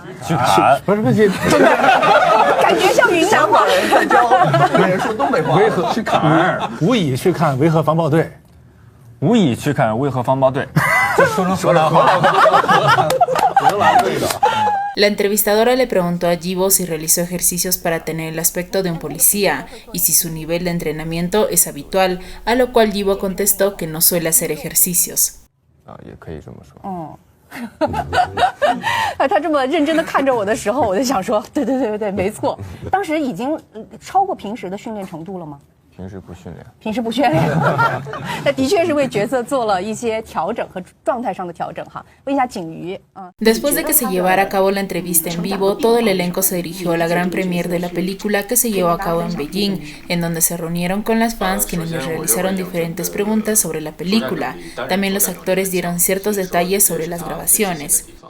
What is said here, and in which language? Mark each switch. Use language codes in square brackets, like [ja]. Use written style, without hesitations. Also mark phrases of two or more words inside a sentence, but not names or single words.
[es] La entrevistadora le preguntó a Yibo si realizó ejercicios para tener el aspecto de un policía y si su nivel de entrenamiento es habitual, a lo cual Yibo contestó que no suele hacer ejercicios. [zh] 他这么认真的看着我的时候，我就想说，对对对对，没错。当时已经超过平时的训练程度了吗？平时不训练，那的确是为角色做了一些调整和状态上的调整哈。问一下景瑜 ，Después [es] de que se llevara a cabo la entrevista en vivo, todo el elenco se dirigió a la gran premiere de la película que se llevó a cabo en Beijing, en donde se reunieron con las fans quienes les realizaron diferentes preguntas sobre la película. También los actores dieron ciertos detalles sobre las grabaciones.